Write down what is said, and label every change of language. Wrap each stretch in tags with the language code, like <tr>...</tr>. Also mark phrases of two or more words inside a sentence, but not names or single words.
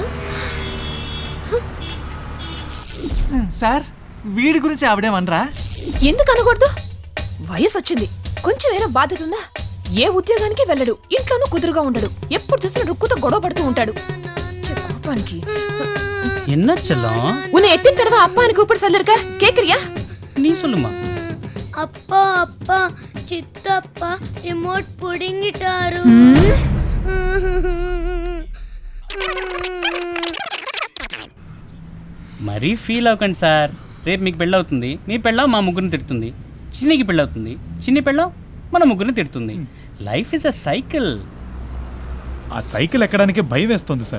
<te>సార్ వీడి గురించి ఆవిడేమనరా? ఎందుకు అనకూడదు? వయసు వచ్చింది, కొంచెం ఏదో బాధ్యత ఉందా? ఏ ఉద్యోగానికి వెళ్ళడు, ఇంట్లోనూ కుదురుగా ఉండడు, ఎప్పుడు చూసినా రుక్కుతో గొడవ పడుతూ ఉంటాడు. కోపానికి</te> <ta>என்ன செல்லம்? உன்னை எத்தனை தடவை அப்பான்னு கூப்பிட சொல்லிருக்க, கேக்குறியா? நீ சொல்லுமா. அப்பா அப்பா சித்தப்பா ரிமோட் புடிங்கிட்டாரு.</ta> <te>మరీ ఫీల్ అవ్వకండి సార్, రేపు మీకు పెళ్ళవుతుంది, మీ పెళ్ళం మా ముగ్గురిని తిడుతుంది, చిన్నికి పెళ్ళవుతుంది, చిన్ని పెళ్ళం మన ముగ్గురిని తిడుతుంది.</te> <en>Life is a cycle.</en> <te>ఆ సైకిల్ ఎక్కడానికి భయం వేస్తుంది సార్.</te>